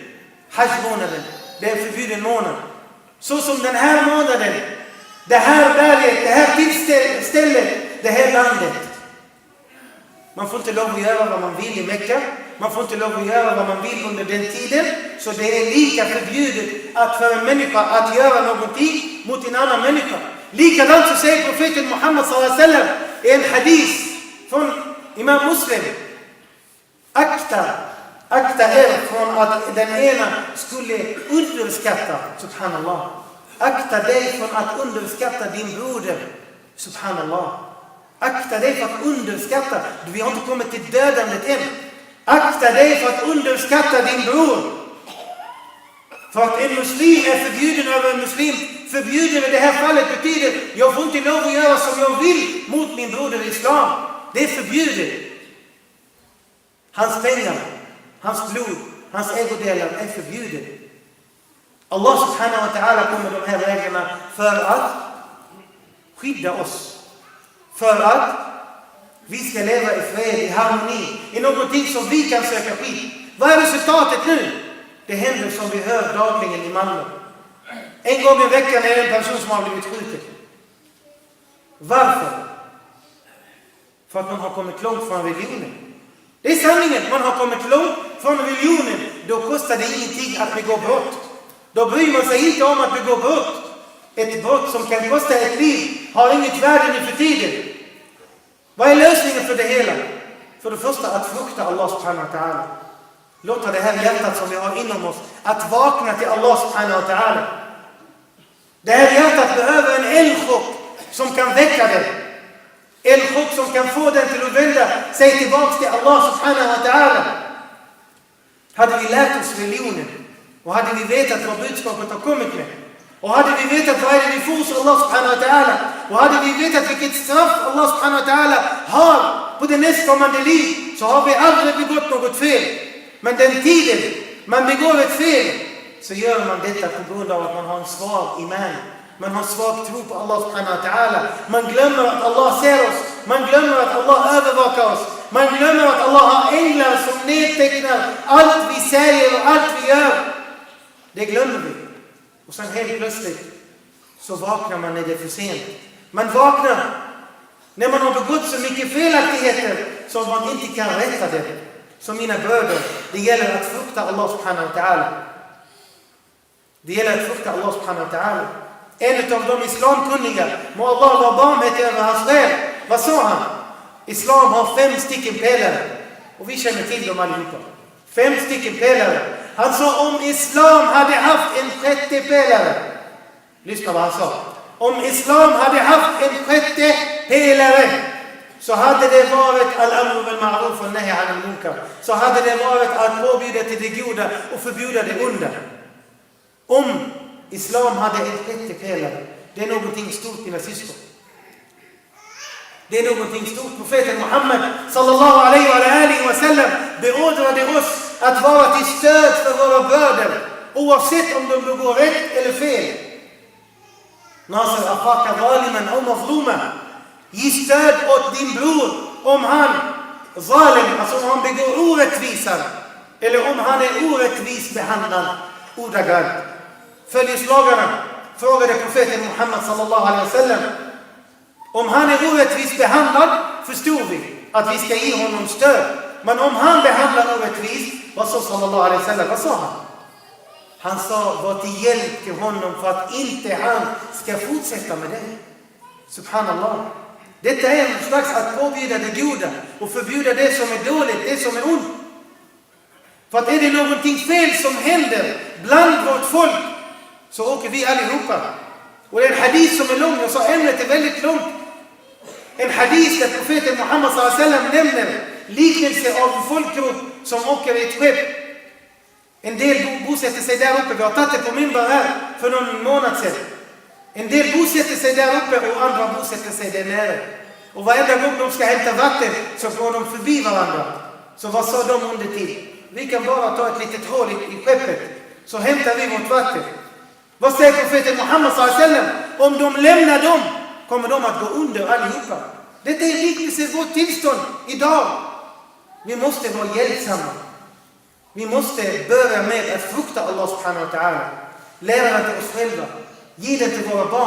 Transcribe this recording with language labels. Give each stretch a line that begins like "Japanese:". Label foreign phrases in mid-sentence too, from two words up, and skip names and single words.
Swedish: Hajj-månaden, det är en förbjuden månad. Så som den här månaden, det här berget, det här tillstället, det här landet. Man får inte lov att göra vad man vill i Mekka. Man får inte lov att göra vad man vill under den tiden. Så det är lika förbjudet att för en människa att göra någonting mot en annan människa. Likadant så säger profeten Muhammad
Arabic: صلى الله عليه وسلم
Swedish: i en hadith från Imam Muslim: akta er från att den ena skulle underskatta, subhanallah. Akta dig från att underskatta din broder, subhanallah. Akta dig för att underskatta. Vi har inte kommit till dödandet än. Akta dig för att underskatta din bror. För att en muslim är förbjuden över en muslim. Förbjuden i det här fallet betyder jag får inte lov att göra som jag vill mot min broder islam. Det är förbjudet. Hans pengar, hans blod, hans ägodelar är förbjudet.
Arabic: الله سبحانه وتعالى
Swedish: kommer de här reglerna för att skydda oss. För att vi ska leva i fred, i harmoni, i någonting som vi kan söka skydd. Vad är resultatet nu? Det händer som vi hör dagligen i Malmö. En gång i veckan är det en person som har blivit skjuten. Varför? För att man har kommit långt från religionen. Det är sanningen, man har kommit långt från religionen. Då kostar det ingenting att begå brott. Då bryr man sig inte om att begå brott. Ett brott som kan kosta ett liv har inget värde nu för tiden. Vad är lösningen för det hela? För det första att frukta
Arabic: الله سبحانه وتعالى.
Swedish: Låta det här hjärtat som vi har inom oss att vakna till
Arabic: الله سبحانه وتعالى.
Swedish: Det här hjärtat behöver en eldchock som kan väcka det. Eldchock som kan få den till att vända sig tillbaka till
Arabic: الله سبحانه وتعالى.
Swedish: Hade vi lärt oss religionen och hade vi vetat vad budskapet har kommit med, och hade vi vetat vad är det vi får hos
Arabic: الله سبحانه وتعالى,
Swedish: och hade vi vetat vilket straff
Arabic: الله سبحانه وتعالى
Swedish: har på det nästkommande liv, så har vi aldrig begått något fel. Men den tiden man begår ett fel, så gör man detta på grund av att man har en svag iman. Man har svag tro på
Arabic: الله سبحانه وتعالى.
Swedish: Man glömmer att Allah ser oss. Man glömmer att Allah övervakar oss. Man glömmer att Allah har änglar som nedtecknar allt vi säger och allt vi gör. Det glömmer vi. Och sen helt plötsligt så vaknar man när det är för sent. Man vaknar när man har begått så mycket felaktigheter som man inte kan rätta det. Så mina bröder, det gäller att frukta
Arabic: الله سبحانه وتعالى.
Swedish: Det gäller att frukta
Arabic: الله سبحانه وتعالى.
Swedish: En av de islamkunniga, må Allah vara barmhärtig över hans själ, vad sa han? Islam har 5 stycken pelare. Och vi känner till dem allihopa. 5 stycken pelare. Han sa om islam hade haft en 6:e pelare. Lyssna vad han sa. Om islam hade haft en 6:e pelare, så hade det varit
Arabic: الأمر بالمعروف
Swedish: och
Arabic: النهي عن المنكر.
Swedish: Så hade det varit att påbjuda till det goda och förbjuda det onda. Om islam hade en 6:e pelare, det är någonting stort, mina syskon. Det är någonting stort. Profeten Muhammed
Arabic: صلى الله عليه وسلم
Swedish: beordrade oss att vara till stöd för våra bröder, oavsett om de begår rätt eller fel.
Arabic: ناصر أخاك ظالما أو مظلوما.
Swedish: Ge stöd åt din bror om han zalim, alltså om han begår orättvisan, eller om han är orättvis behandlad. Ordagrant. Följeslagarna frågade profeten Muhammed
Arabic: صلى الله عليه وسلم:
Swedish: om han är orättvis behandlad, förstår vi att vi ska ge honom stöd. Men om han behandlar orättvis, vad sa
Arabic: صلى الله عليه وسلم?
Swedish: Vad sa han? Han sa: var till hjälp till honom för att inte han ska fortsätta med det. Subhanallah. Detta är en slags att påbjuda det goda och förbjuda det som är dåligt, det som är ont. För att är det någonting fel som händer bland vårt folk, så åker vi allihopa. Och det är en hadith som är lång, och så ämnet är väldigt långt. En hadith där profeten Muhammed
Arabic: صلى الله عليه وسلم
Swedish: nämner liknelse av en folkgrupp som åker i ett skepp. En del bosätter sig där uppe. Vi har tagit det på minbar här för någon månad sedan. En del bosätter sig där uppe och andra bosätter sig där nere. Och varenda gång de ska hämta vatten så går de förbi varandra. Så vad sa de under till? Vi kan bara ta ett litet hål i skeppet, så hämtar vi vårt vatten. Vad säger profeten Muhammed
Arabic: صلى الله عليه وسلم?
Swedish: Om de lämnar dem, kommer de att gå under allihopa. Detta är liknelse vårt tillstånd idag. Vi måste vara hjälpsamma. Vi måste börja med att frukta
Arabic: الله سبحانه وتعالى.
Swedish: Lära den till oss själva. Ge den till våra barn.